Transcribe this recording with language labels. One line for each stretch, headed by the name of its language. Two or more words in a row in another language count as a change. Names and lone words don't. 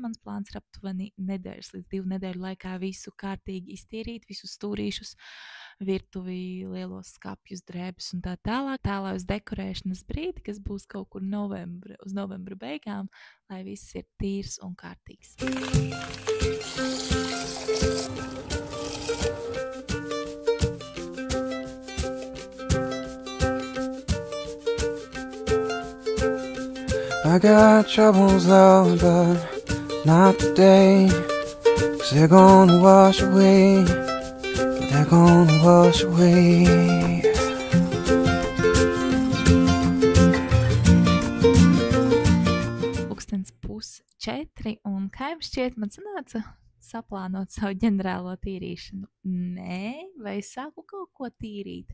Latvian: Mans plāns ir aptuveni nedēļas līdz 2 nedēļu laikā visu kārtīgi iztīrīt, visus stūrīšus, virtuvi, lielos skapjus, drēbes un tā tālāk. Tālāk uz dekorēšanas brīdi, kas būs kaut kur uz novembra beigām, lai viss ir tīrs un kārtīgs.
English: I got troubles, Lord, but not today. 'Cause they're gonna wash away. They're gonna wash away.
Latvian: Pulkstens 3:30, un kā jums šķiet, man sanāca saplānot savu ģenerālo tīrīšanu? Nē, vai es sāku kaut ko tīrīt?